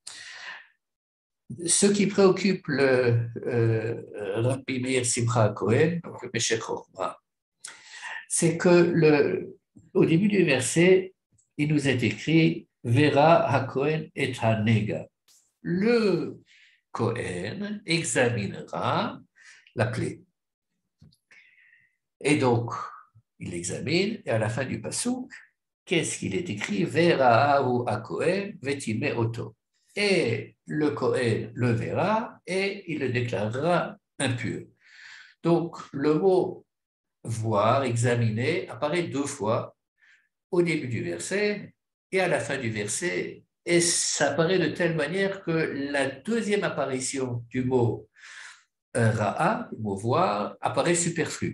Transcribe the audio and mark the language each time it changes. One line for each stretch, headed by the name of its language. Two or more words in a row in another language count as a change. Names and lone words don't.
French: Ce qui préoccupe le Rabbi Meir Simcha Cohen, donc le Meshech Chochma, c'est que au début du verset, il nous est écrit
Hebrew: וראה הכהן את הנגע.
French: Le Cohen examinera la plaie. Et donc, il l'examine, et à la fin du passouk, qu'est-ce qu'il est écrit?
Hebrew: וראהו הכהן וטמא אותו.
French: Et le Cohen le verra et il le déclarera impur. Donc, le mot voir, examiner, apparaît 2 fois au début du verset et à la fin du verset. Et ça apparaît de telle manière que la deuxième apparition du mot ra'a, le mot voir, apparaît superflue.